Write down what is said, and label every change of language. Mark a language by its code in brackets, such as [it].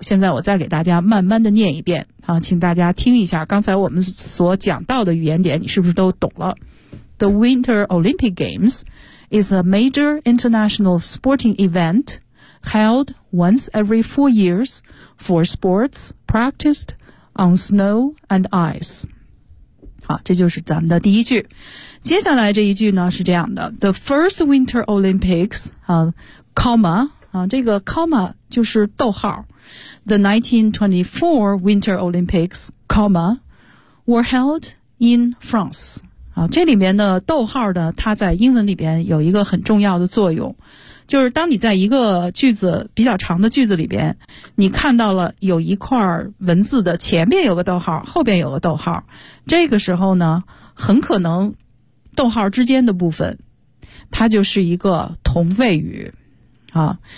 [zh] 现在我再给大家慢慢的念一遍啊，请大家听一下刚才我们所讲到的语言点，你是不是都懂了？ [en] The Winter Olympic Games is a major international sporting event held once every 4 years for sports practiced on snow and ice. [zh] 好，这就是咱们的第一句。接下来这一句呢是这样的 [en] ,The first Winter Olympics, comma [zh] 就是逗号 [en] ,The 1924 Winter Olympics, comma, were held in France. [zh] 这里面的逗号呢，它在英文里边有一个很重要的作用，就是当你在一个句子比较长的句子里边，你看到了有一块文字的前面有个逗号，后边有个逗号，这个时候呢，很可能逗号之间的部分它就是一个同位语啊。